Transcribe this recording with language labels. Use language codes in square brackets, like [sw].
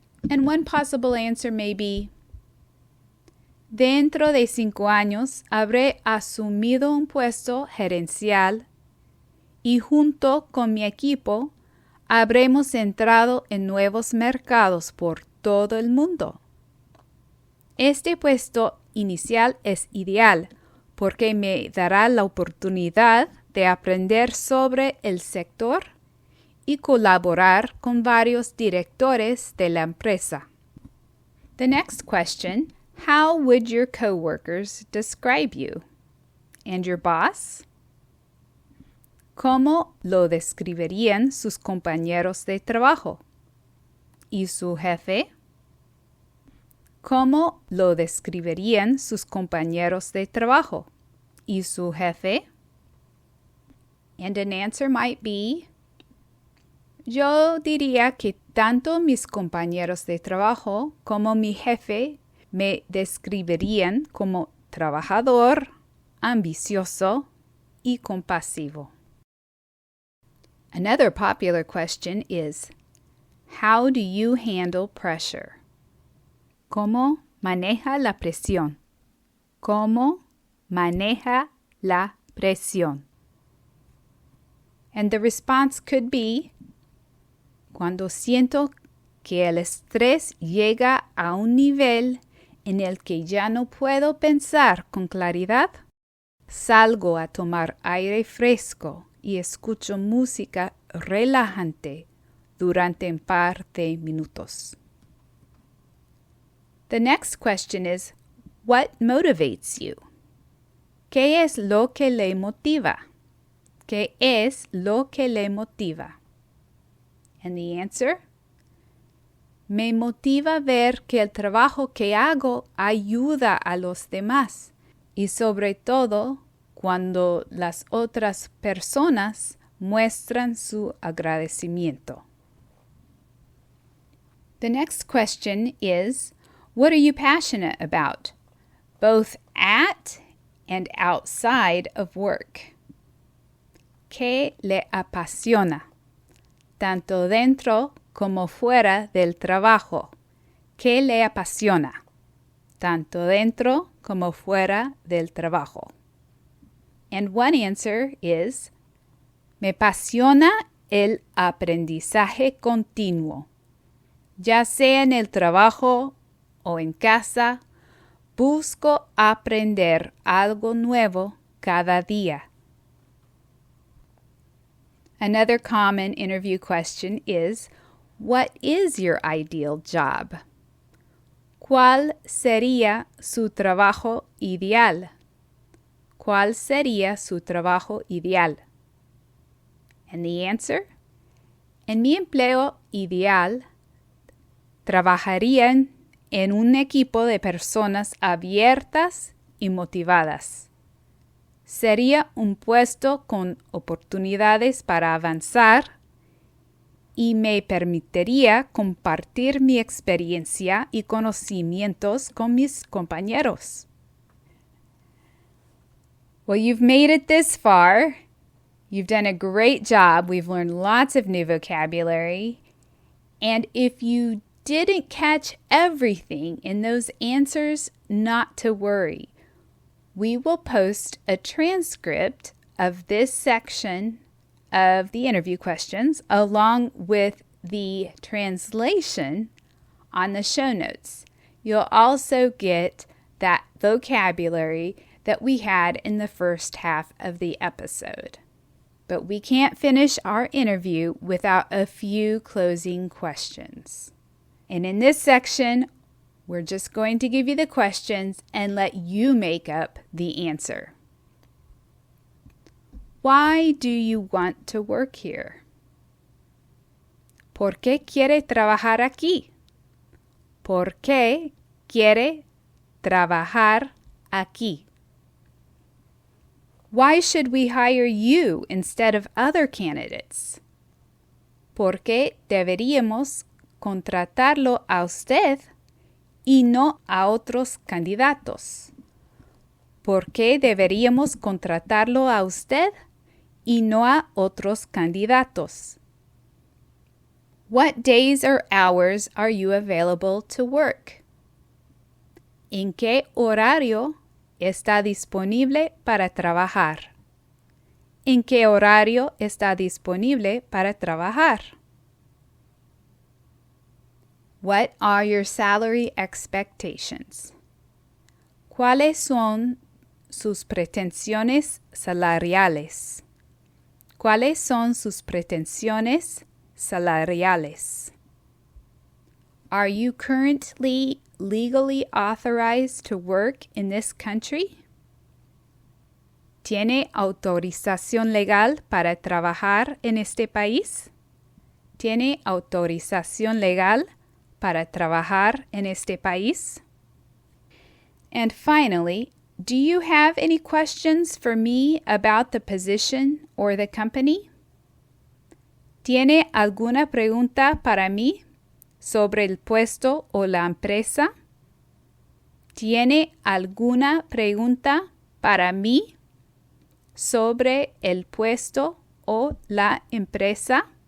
[en] And one possible answer may be, [es] dentro de 5 años habré asumido un puesto gerencial y junto con mi equipo habremos entrado en nuevos mercados por todo el mundo. Este puesto inicial es ideal porque me dará la oportunidad de aprender sobre el sector y colaborar con varios directores de la empresa. [en] The next question, how would your coworkers describe you? And your boss? [es] ¿Cómo lo describirían sus compañeros de trabajo? ¿Y su jefe? ¿Cómo lo describirían sus compañeros de trabajo? ¿Y su jefe? [en] And an answer might be, [es] yo diría que tanto mis compañeros de trabajo como mi jefe me describirían como trabajador, ambicioso y compasivo. [en] Another popular question is, how do you handle pressure? [es] ¿Cómo maneja la presión? ¿Cómo maneja la presión? [en] And the response could be, [es] cuando siento que el estrés llega a un nivel en el que ya no puedo pensar con claridad, salgo a tomar aire fresco y escucho música relajante durante un par de minutos. [en] The next question is, what motivates you? [es] ¿Qué es lo que le motiva? ¿Qué es lo que le motiva? [en] And the answer? [es] Me motiva ver que el trabajo que hago ayuda a los demás y sobre todo cuando las otras personas muestran su agradecimiento. [en] The next question is, what are you passionate about, both at and outside of work? [es] ¿Qué le apasiona, tanto dentro como fuera del trabajo? ¿Qué le apasiona, tanto dentro como fuera del trabajo? [en] And one answer is, [es] me apasiona el aprendizaje continuo. Ya sea en el trabajo o en casa, busco aprender algo nuevo cada día. [en] Another common interview question is, what is your ideal job? [es] ¿Cuál sería su trabajo ideal? ¿Cuál sería su trabajo ideal? [en] And the answer? [es] En mi empleo ideal, trabajarían en un equipo de personas abiertas y motivadas. Sería un puesto con oportunidades para avanzar y me permitiría compartir mi experiencia y conocimientos con mis compañeros. [en] Well, you've made it this far. You've done a great job. We've learned lots of new vocabulary. And if you didn't catch everything in those answers, not to worry. We will post a transcript of this section of the interview questions along with the translation on the show notes. You'll also get that vocabulary that we had in the first half of the episode. But we can't finish our interview without a few closing questions. And in this section, we're just going to give you the questions and let you make up the answer. Why do you want to work here? [es] ¿Por qué quiere trabajar aquí? ¿Por qué quiere trabajar aquí? [en] Why should we hire you instead of other candidates? [es] ¿Por qué deberíamos contratarlo a usted y no a otros candidatos? ¿Por qué deberíamos contratarlo a usted y no a otros candidatos? [en] What days or hours are you available to work? [es] ¿En qué horario está disponible para trabajar? ¿En qué horario está disponible para trabajar? [en] What are your salary expectations? [es] ¿Cuáles son sus pretensiones salariales? ¿Cuáles son sus pretensiones salariales? [en] Are you currently legally authorized to work in this country? [es] ¿Tiene autorización legal para trabajar en este país? ¿Tiene autorización legal para trabajar en este país? [en] And finally, do you have any questions for me about the position or the company? [es] ¿Tiene alguna pregunta para mí sobre el puesto o la empresa? ¿Tiene alguna pregunta para mí sobre el puesto o la empresa?